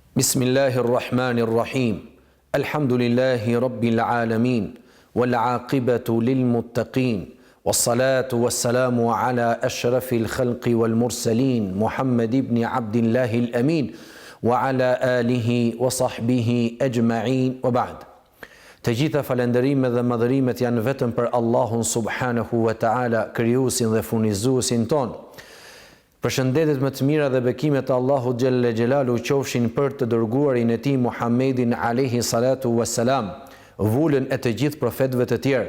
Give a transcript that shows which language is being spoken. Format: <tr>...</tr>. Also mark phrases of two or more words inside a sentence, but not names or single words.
<ar>بسم الله الرحمن الرحيم. الحمد لله رب العالمين. والعاقبة للمتقين. والصلاة والسلام على أشرف الخلق والمرسلين محمد بن عبد الله الأمين وعلى آله وصحبه أجمعين وبعد.</ar> <sq>Të gjitha falënderimet dhe madhërimet janë vetëm për Allahun</sq> <ar>سبحانه وتعالى,</ar> <sq>krijuesin dhe furnizuesin ton. Përshëndetjet më të mira dhe bekimet e Allahut</sq> <ar>جل جلاله</ar> <sq>qofshin për të dërguarin e tij Muhammedin</sq> <ar>عليه الصلاة والسلام,</ar> <sq>vullën e të gjithë profetëve të tjerë.</sq>